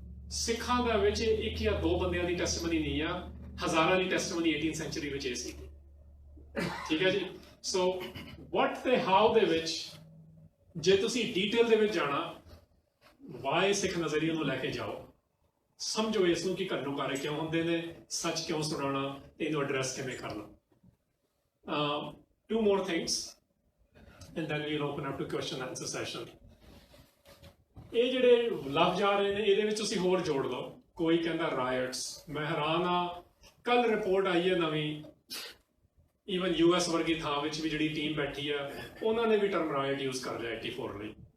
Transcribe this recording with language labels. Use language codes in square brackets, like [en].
[pa] ਸਿੱਖਾਂ ਦੇ ਵਿੱਚ 1 ਜਾਂ 2 ਬੰਦਿਆਂ ਦੀ ਟੈਸਟਮਨੀ ਨਹੀਂ ਆ, ਹਜ਼ਾਰਾਂ ਦੀ ਟੈਸਟਮਨੀ 18th ਸੈਂਚੁਰੀ ਵਿੱਚ ਇਹ ਸੀ, ਠੀਕ ਹੈ ਜੀ। ਸੋ ਵਾਟ ਤੇ ਹਾਊ ਦੇ ਵਿੱਚ ਜੇ ਤੁਸੀਂ ਡੀਟੇਲ ਦੇ ਵਿੱਚ ਜਾਣਾ, ਵਾਈ ਸਿੱਖ ਨਜ਼ਰੀਏ ਨੂੰ ਲੈ ਕੇ ਜਾਓ, ਸਮਝੋ ਇਸ ਨੂੰ ਕਿ ਘੱਲੂਘਾਰੇ ਕਿਉਂ ਹੁੰਦੇ ਨੇ, ਸੱਚ ਕਿਉਂ ਸੁਣਾਉਣਾ, ਇਹਨੂੰ ਐਡਰੈਸ ਕਿਵੇਂ ਕਰਨਾ। [en] 2 more things and then we'll open up to question answer session। [pa] ਇਹ ਜਿਹੜੇ ਲਫ਼ਜ਼ ਆ ਰਹੇ ਨੇ ਇਹਦੇ ਵਿੱਚ ਤੁਸੀਂ ਹੋਰ ਜੋੜ ਲਓ। ਕੋਈ ਕਹਿੰਦਾ ਰਾਇਟਸ, ਮੈਂ ਹੈਰਾਨ ਆ, ਕੱਲ ਰਿਪੋਰਟ ਆਈ ਹੈ ਨਵੀਂ, ਈਵਨ US ਵਰਗੀ ਥਾਂ ਵਿੱਚ ਵੀ ਜਿਹੜੀ ਟੀਮ ਬੈਠੀ ਆ, ਉਹਨਾਂ ਨੇ ਵੀ ਟਰਮ ਰਾਇਟ ਯੂਜ਼ ਕਰ ਲਿਆ 84 ਲਈ।